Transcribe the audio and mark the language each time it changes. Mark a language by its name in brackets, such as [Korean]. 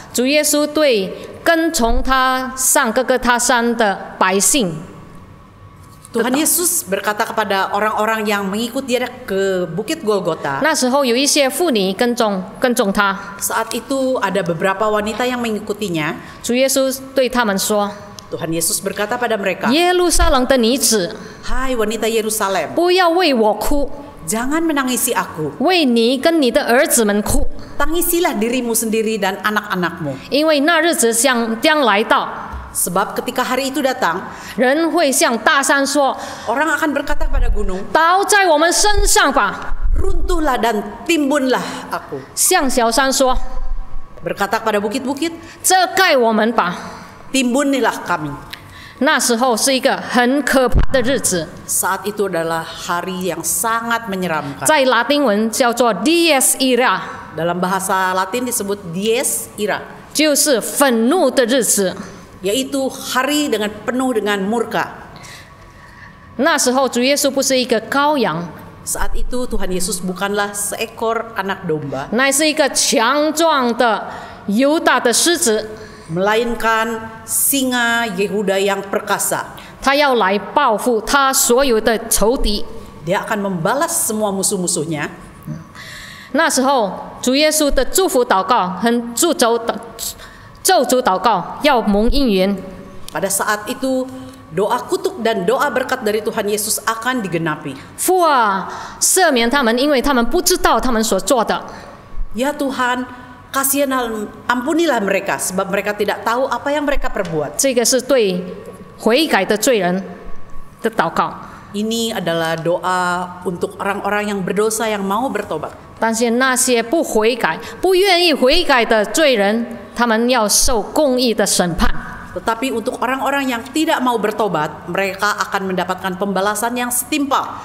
[Chinese] 主耶稣对跟从他上哥哥他山的百姓， [Indonesian] Tuhan Yesus berkata kepada orang-orang yang mengikut dia ke Bukit Golgota. [Chinese] 那时候有一些妇女跟踪他， [Indonesian] Saat itu ada beberapa wanita yang mengikutinya. [Chinese] 主耶稣对他们说 [Indonesian] Tuhan Yesus berkata pada mereka, [Chinese] 耶路撒冷的女子， [Indonesian] Hai wanita Yerusalem, [Chinese] 不要为我哭， [Indonesian] jangan menangisi aku. [Chinese] 为你跟你的儿子们哭， [Indonesian] Tangisilah dirimu sendiri dan anak-anakmu. [Chinese] 因为那日子将来到， [Indonesian] Sebab ketika hari itu datang, [Chinese] 人会向大山说 [Indonesian] orang akan berkata kepada gunung, [Chinese] 倒在我们身上吧， [Indonesian] runtuhlah dan timbunlah aku. [Chinese] 向小山说 [Indonesian] Berkata kepada bukit-bukit, [Chinese] 遮盖我们吧。 [Indonesian] timbunilah kami. [Chinese] 那时候是一个很可怕的日子， [Indonesian] Saat itu adalah hari yang sangat menyeramkan. [Chinese] 在拉丁文叫做 Dies Ira， [Indonesian] Dalam bahasa Latin disebut dies ira, [Chinese] 就是愤怒的日子。 [Indonesian] yaitu hari dengan penuh dengan murka. [Chinese] 那时候主耶稣不是一个羔羊， [Indonesian] Saat itu Tuhan Yesus bukanlah seekor anak domba, [Chinese] 乃是一个强壮的犹大的狮子， [Indonesian] melainkan singa Yehuda yang perkasa. [Chinese] 他要来报复他所有的仇敌。 [Indonesian] Dia akan membalas semua musuh-musuhnya. [Chinese] 那时候主耶稣的祝福祷告和咒诅祷告要蒙应允。 [Indonesian] Pada saat itu doa kutuk dan doa berkat dari Tuhan Yesus akan digenapi. [Chinese] 父啊，赦免他们，因为他们不知道他们所做的。 [Indonesian] Ya Tuhan, ampunilah mereka sebab mereka tidak tahu apa yang mereka perbuat. [Chinese] 这个是对悔改的罪人的祷告。 [Indonesian] Ini adalah doa untuk orang-orang yang berdosa yang mau bertobat. [Chinese] 但是那些不悔改、不愿意悔改的罪人，他们要受公义的审判。 [Indonesian] Tetapi untuk orang-orang yang tidak mau bertobat, mereka akan mendapatkan pembalasan yang setimpal.